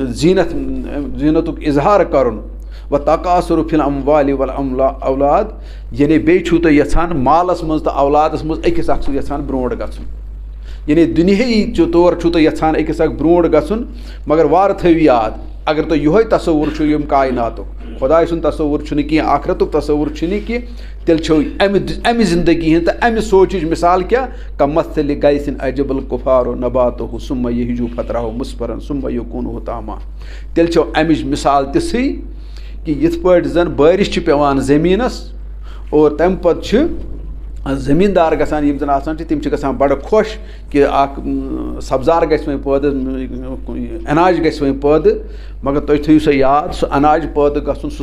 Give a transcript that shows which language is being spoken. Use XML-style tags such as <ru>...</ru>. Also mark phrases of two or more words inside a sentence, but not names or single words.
<ks>زیٖنتُک اظہار کرُن</ks> <ar>وتکاثر فی الاموال والاولاد</ar> <ks>یعنی بیٚیہِ چھُو تُہۍ یژھان مالس منٛز تہٕ اولادس منٛز أکِس اکھ سُہ یژھان برونٛٹھ گژھُن یعنی دُنیٲیی طور چھُو تُہۍ یژھان أکِس اکھ برونٛٹھ گژھُن مگر وارٕ تھٲیِو یاد اگر تۄہہِ یِہوے تصوُر چھُو ییٚمہِ کایناتُک خۄداے سُنٛد تصوُر چھُنہٕ کینٛہہ آخرتُک تصوُر چھُنہٕ کینٛہہ تیٚلہِ چھو امہِ زندگی ہٕنٛز تہٕ امہِ سونٛچٕچ مثال کیاہ</ks> <ar>کمثلِ غیثٍ اعجب الکفار نباتہ ثم یہج فترہ مصفرا ثم یکون حطاما</ar> <ks>تیٚلہِ چھو امِچ مثال تِژھٕے کہِ یِتھ پٲٹھۍ زن بٲرِش چھِ پیٚوان زٔمیٖنس اور تمہِ پتہٕ چھِ زٔمیٖندار گژھان یِم زن آسان چھِ تِم چھِ گژھان بڑٕ خۄش کہِ اکھ سبزار گژھِ وۄنۍ پٲدٕ اناج گژھِ وۄنۍ پٲدٕ مگر تُہۍ تھٲیِو سا یاد سُہ اناج پٲدٕ گژھُن سُہ</ks>